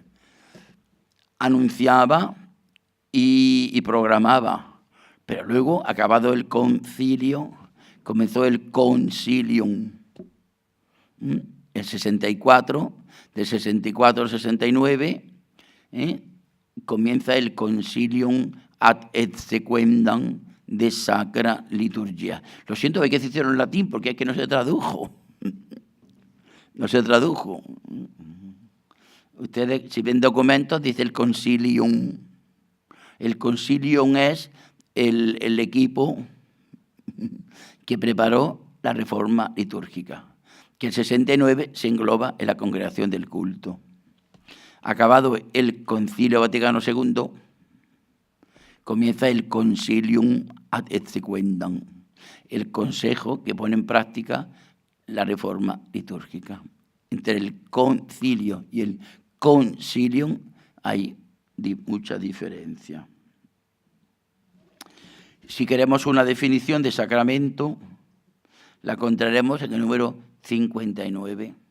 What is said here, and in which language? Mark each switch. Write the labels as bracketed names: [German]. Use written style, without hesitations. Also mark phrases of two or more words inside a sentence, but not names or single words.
[Spanish] Anunciaba y programaba, pero luego, acabado el concilio, comenzó el concilium. El 64, del 64 al 69, comienza el concilium ad exequendam de Sacra Liturgia. Lo siento, hay que decirlo en latín porque es que no se tradujo. No se tradujo. Ustedes, si ven documentos, dice el concilium. El concilium es el equipo que preparó la reforma litúrgica, que el 69 se engloba en la congregación del culto. Acabado el Concilio Vaticano II, comienza el Concilium ad exequendam, el consejo que pone en práctica la reforma litúrgica. Entre el concilio y el concilium hay mucha diferencia. Si queremos una definición de sacramento, la encontraremos en el número 59.